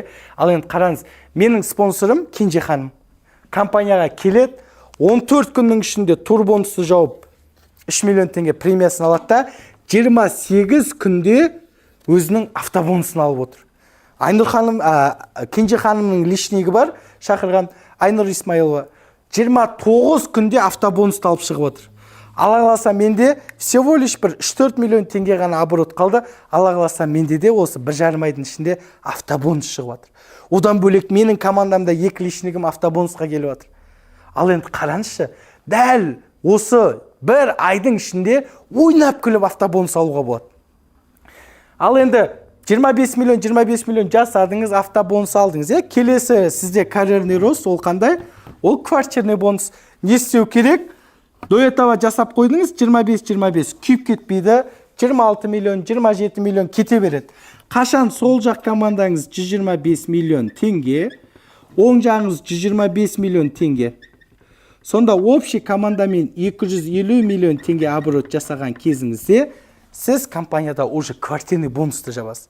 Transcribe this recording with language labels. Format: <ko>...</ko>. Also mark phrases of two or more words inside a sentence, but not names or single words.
<kk>Ал енді қараңыз, менің спонсорым Кенже ханым. Компанияға келеді, 14 күннің ішінде турбонусты жауып 3 миллион теңге премиясын алады да, 28 күнде өзінің автобонусын алып отыр. Айнұр ханым, Кенже ханымның личнигі бар, шақырған Айнұр Исмаилова. 29 күнде автобонусты алып шығып отыр. Алла қаласа менде</kk> <ru>всего лишь</ru> <kk>бір 3-4 миллион теңге ғана оборот қалды. Алла қаласа менде де осы 1,5 айдың ішінде автобонус шығып жатыр. Одан бөлек менің командамда 2 личнигім автобонусқа келіп жатыр. Ал енді қараңызшы, дәл осы бір айдың ішінде ойнап күліп автобонус алуға болады. Ал енді 25 миллион жасадыңыз, автобонус алдыңыз. Келесі сізде</kk> <ru>карьерный рост,</ru> <kk>ол қандай? Ол</kk> <ru>квартирный бонус.</ru> <kk>Не істеу керек?</kk> <ru>До этого</ru> <kk>жасап қойдыңыз 25, күйіп кетпейді, 26 миллион, 27 миллион кете береді. Қашан сол жақ командаңыз 125 миллион теңге, оң жағыңыз 125 миллион теңге. Сонда общий командамен 250 миллион теңге оборот жасаған кезіңізде, сіз компанияда</kk> <ru>уже квартирный</ru> <kk>бонусты жабасыз.</kk>